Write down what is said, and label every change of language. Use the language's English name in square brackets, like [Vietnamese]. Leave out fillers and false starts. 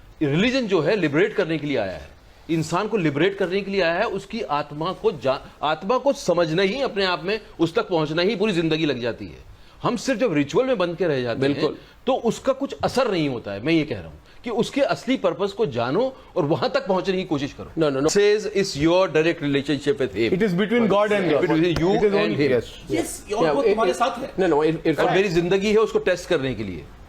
[Hindi] Religion जो है liberate करने के लिए आया है, इंसान को लिबरेट करने के लिए आया है, उसकी आत्मा को समझना ही, अपने आप में उस तक पहुंचना ही पूरी जिंदगी लग जाती है। हम सिर्फ जब रिचुअल में बंद के रह जाते हैं तो उसका कुछ असर नहीं होता है। मैं ये कह रहा हूं कि उसके असली पर्पस को जानो और वहां तक पहुंचने की कोशिश करो। [English] No. Says it's your direct relationship with him. It is between God and God. Between you It is and only- him. Yes. [Hindi] Yes, और वो तुम्हारे साथ है। [English] No, [Hindi] और मेरी जिंदगी है उसको टेस्ट करने के लिए।